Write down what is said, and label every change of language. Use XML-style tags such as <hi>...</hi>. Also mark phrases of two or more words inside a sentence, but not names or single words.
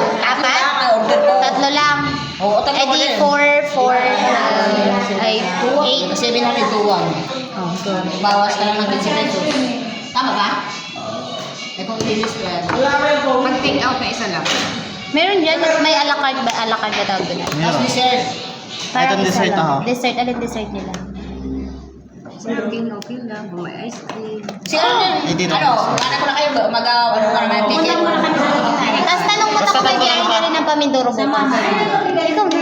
<tl>4? 3 lang. Oo, tatlo Eh pa di rin. 4, ay 8. Kasi binali 2-1. Bawas ka lang ng 15 pesos. Tama ba? Eh kung lilis ko yan. Pag</tl> <en>take out</en> <tl>na isa lang. Meron dyan, may</tl> <fr>a la carte</fr> <tl>ba?</tl> <fr>A la carte</fr> <tl>ba tawag doon? Tapos dessert. Parang isa dessert lang. ako. Dessert, alin dessert nila? Okay lang. May ice cream. Hindi na. Ano ko na kayo ano ka naman ticket? Tapos tanong mo na kung may biyahe ka rin ng Pamindoro bukas. Ikaw na.</tl>